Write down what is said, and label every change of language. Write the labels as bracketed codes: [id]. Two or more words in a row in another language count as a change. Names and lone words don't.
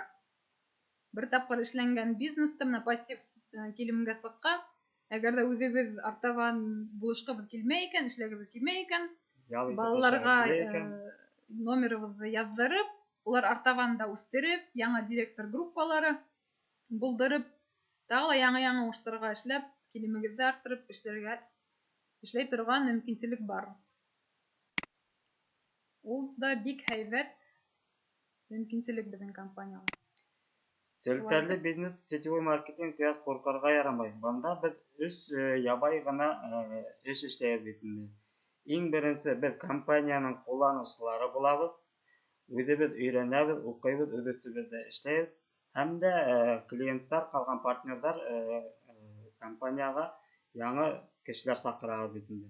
[ba] Бер тапҡыр эшләнгән бизнесты менә пассив килемгә сыҡҡас, әгәр дә үҙебеҙ артабан булышҡыбыҙ килмәй икән, эшләгебеҙ килмәй икән, балаларға номерыбыҙҙы яҙҙырып, улар артабан да үҫтереп, яңы директор группалары булдырып, тағы ла яңы уңыштарға эшләп, килемегеҙҙе арттырып, эшләй торған мөмкинлек бар. Ул да бик һәйбәт мөмкинлек безнең компанияға. Селтәрле бизнес, [ru] сетевой маркетинг [ba] тигәс ҡурҡырға ярамай. Бында беҙ 3 ябай ғына эш эшләйбеҙ бит инде. Иң беренсе беҙ компанияның ҡулланыусылары булабыҙ. Үҙебеҙ өйрәнәбеҙ, уҡыйбыҙ, үҙ өҫтөбөҙҙә эшләйбеҙ. Һәм дә клиенттар, ҡалған партнерҙар компанияға яңы кешеләр саҡырабыҙ бит инде.